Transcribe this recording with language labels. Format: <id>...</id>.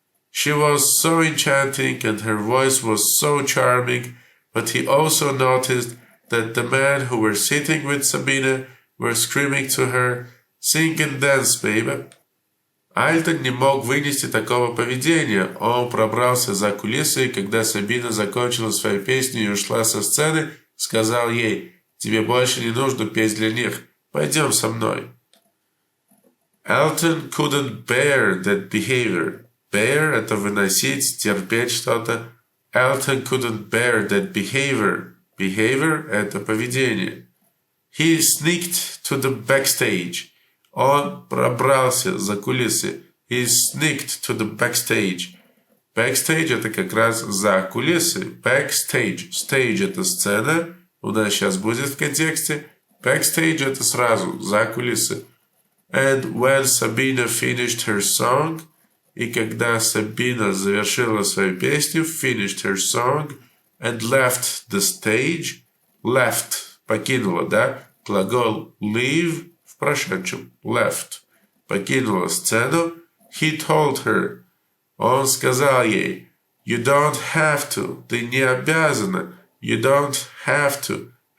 <en>She was so enchanting and her voice was so charming, but he also noticed that the men who were sitting with Sabina were screaming to her, Sing and dance, baby.</en> <ru>Альтон не мог вынести такого поведения. Он пробрался за кулисы, и когда Сабина закончила свою песню и ушла со сцены, сказал ей, «Тебе больше не нужно петь для них. Пойдем со мной».</ru> <en>Elton couldn't bear that behavior.</en> <ru>Bear – это выносить, терпеть что-то.</ru> <en>Elton couldn't bear that behavior.</en> <ru>Behavior – это поведение.</ru> <en>He sneaked to the backstage.</en> <ru>Он пробрался за кулисы.</ru> <en>He sneaked to the backstage.</en> <ru>Backstage – это как раз за кулисы.</ru> <en>Backstage.</en> <ru>Stage – это сцена. У нас сейчас будет в контексте. Backstage – это сразу за кулисы.</ru> <en>And when Sabina finished her song,</en> <ru>и когда Сабина завершила свою песню,</ru> <en>finished her song, and left the stage, left –</en> <ru>покинула, да? Глагол</ru> <en>leave –</en> <ru>в прошедшем,</ru> <en>left –</en> <ru>покинула сцену,</ru> <en>he told her,</en> <ru>он сказал ей,</ru> <en>you don't have to,</en> <ru>ты не обязана,</ru> <en>you don't have to</en>